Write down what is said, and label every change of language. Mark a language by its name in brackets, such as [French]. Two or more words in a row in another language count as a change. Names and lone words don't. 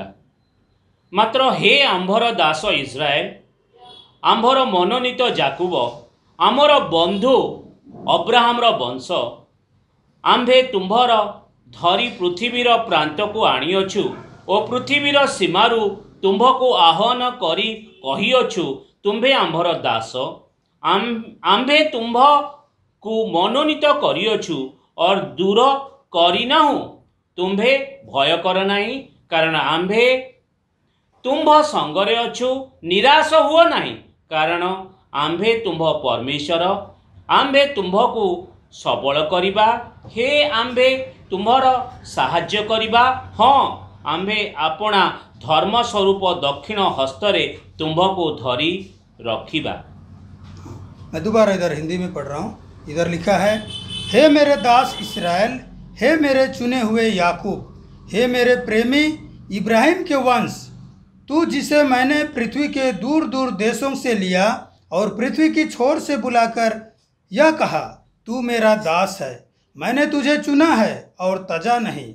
[Odia] ମାତ୍ର ହେ ଆମ୍ଭର ଦାସ ଇସ୍ରାଏଲ, ଆମ୍ଭର ମନୋନୀତ ଯାକୁବ, ଆମର ବନ୍ଧୁ ଅବ୍ରାହମ ବଂଶ, ଆମ୍ଭେ ତୁମ୍ଭର ଧରି ପୃଥିବୀର ପ୍ରାନ୍ତ କୁ ଆଣିଅଛୁ ଓ ପୃଥିବୀର ସୀମାରୁ ତୁମ୍ଭକୁ ଆହ୍ୱାନ କରି କହିଅଛୁ ତୁମ୍ଭେ ଆମ୍ଭର ଦାସ, ଆମ୍ଭେ ତୁମ୍ଭ କୁ ମନୋନୀତ କରିଅଛୁ ଓ ଦୂର କରିନାହୁଁ, ତୁମ୍ଭେ ଭୟ କର ନାହିଁ କାରଣ ଆମ୍ଭେ ତୁମ୍ଭ ସଙ୍ଗରେ ଅଛୁ, ନିରାଶ ହୁଅ ନାହିଁ କାରଣ ଆମ୍ଭେ ତୁମ୍ଭ ପରମେଶ୍ୱର, ଆମ୍ଭେ ତୁମ୍ଭ କୁ ସବଳ କରିବା, ହେ ଆମ୍ଭେ ତୁମ୍ଭର ସାହାଯ୍ୟ କରିବା, ହଁ ଆମ୍ଭେ ଆପଣା ଧର୍ମ ସ୍ୱରୂପ ଦକ୍ଷିଣ ହସ୍ତରେ ତୁମ୍ଭ କୁ ଧରି ରଖିବା। [Hindi] मैं दोबारा इधर हिंदी में पढ़ रहा हूँ। इधर लिखा है, हे मेरे दास इस्राएल, हे मेरे चुने हुए याकूब, हे मेरे प्रेमी इब्राहिम के वंश, तू जिसे मैंने पृथ्वी के दूर दूर देशों से लिया और पृथ्वी की छोर से बुलाकर यह कहा तू मेरा दास है, मैंने तुझे चुना है और तजा नहीं।